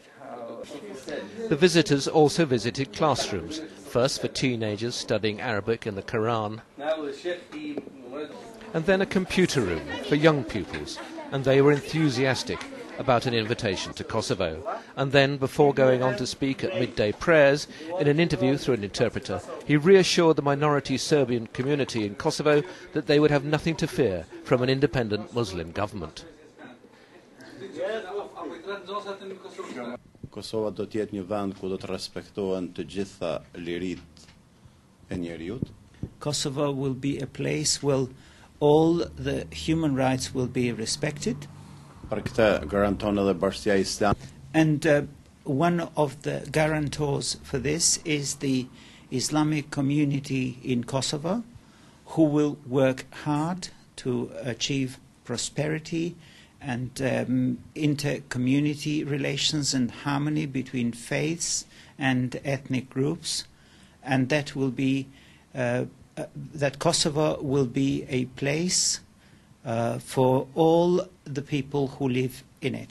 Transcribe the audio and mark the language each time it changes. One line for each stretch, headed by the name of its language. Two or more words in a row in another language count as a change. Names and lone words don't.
English: The visitors also visited classrooms, first for teenagers studying Arabic and the Quran, and then a computer room for young pupils, and they were enthusiastic about an invitation to Kosovo. And then, before going on to speak at midday prayers, in an interview through an interpreter, he reassured the minority Serbian community in Kosovo that they would have nothing to fear from an independent Muslim government.
Albanian: Kosova do të jetë një vend ku do të respektohen të gjitha liritë e njerëzit.
English: Kosovo will be a place where all the human rights will be respected.
Albanian: Për këtë garanton edhe Bashkia Islame.
English: And one of the guarantors for this is the Islamic community in Kosovo, who will work hard to achieve prosperity and inter-community relations and harmony between faiths and ethnic groups, and that will be that Kosovo will be a place for all the people who live in it.